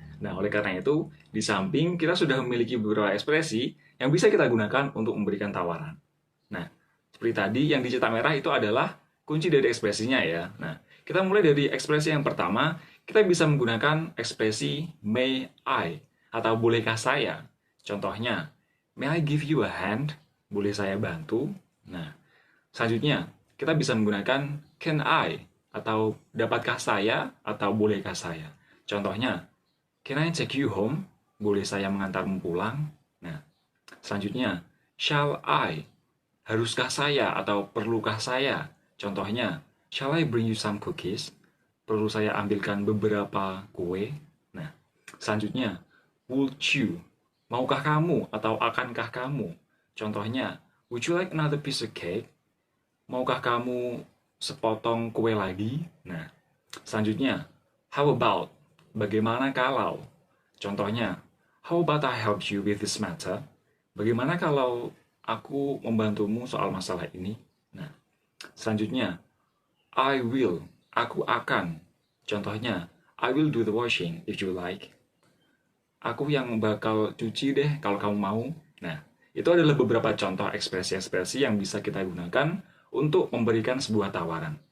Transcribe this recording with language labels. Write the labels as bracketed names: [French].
[Indonesian] Nah, oleh karena itu, di samping kita sudah memiliki beberapa ekspresi yang bisa kita gunakan untuk memberikan tawaran. Nah, seperti tadi yang dicetak merah itu adalah kunci dari ekspresinya ya. Nah, kita mulai dari ekspresi yang pertama, kita bisa menggunakan ekspresi [English] may I [Indonesian] atau bolehkah saya. Contohnya, [English] may I give you a hand? [Indonesian] Boleh saya bantu? Nah, selanjutnya kita bisa menggunakan [English] can I [Indonesian] atau dapatkah saya atau bolehkah saya. Contohnya, [English] can I take you home? [Indonesian] Boleh saya mengantarmu pulang? Nah, selanjutnya, [English] shall I? [Indonesian] Haruskah saya atau perlukah saya? Contohnya, [English] shall I bring you some cookies? [Indonesian] Perlu saya ambilkan beberapa kue? Nah, selanjutnya, [English] would you? [Indonesian] Maukah kamu atau akankah kamu? Contohnya, [English] would you like another piece of cake? [Indonesian] Maukah kamu sepotong kue lagi? Nah, selanjutnya, [English] how about? [Indonesian] Bagaimana kalau? Contohnya, [English] how about I help you with this matter? [Indonesian] Bagaimana kalau aku membantumu soal masalah ini? Nah, selanjutnya, [English] I will. [Indonesian] Aku akan. Contohnya, [English] I will do the washing if you like. [Indonesian] Aku yang bakal cuci deh kalau kamu mau. Nah, itu adalah beberapa contoh ekspresi-ekspresi yang bisa kita gunakan untuk memberikan sebuah tawaran.